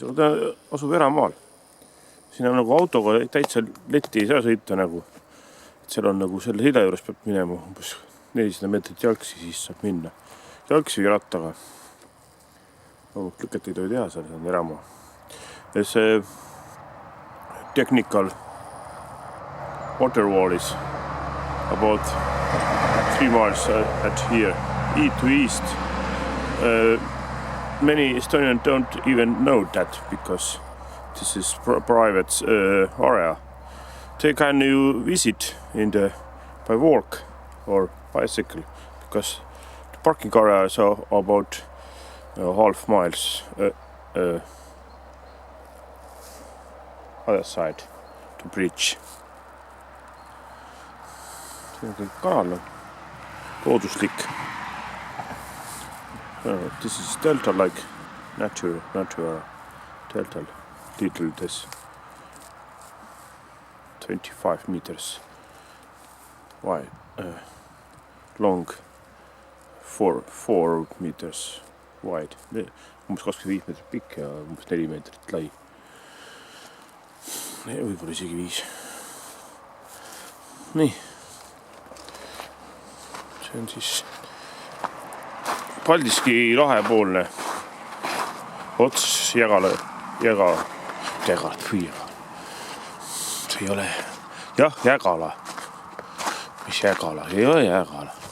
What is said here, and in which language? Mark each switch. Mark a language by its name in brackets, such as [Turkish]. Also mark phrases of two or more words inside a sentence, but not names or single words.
[Estonian] Ta asub eramaal. Siin on nagu autoga täitsa letti ei saa sõita nagu. Seal on nagu selle sida juures peab minema umbes 400 meetrit jalgsi, siis saab minna. Jalgsi või rattaga. Lüket ei tohi teha, seal on eramaa. Ja see [English] technical water wall is about 3 miles at here, to east. Many Estonians don't even know that because this is private area. They can you visit by walk or bicycle because the parking area is about half miles other side to bridge. [Estonian] See on kõik kanal on looduslik. [English] This is delta like natural delta little this 25 meters wide long 4 meters wide [Estonian] umbes 25 meetrit pikk ja umbes 4 meetrit lai võib-olla isegi 5 nii see on siis Paldiski lahepoolne ots Jägala see ei ole jah, Jägala mis Jägala, ei ole Jägala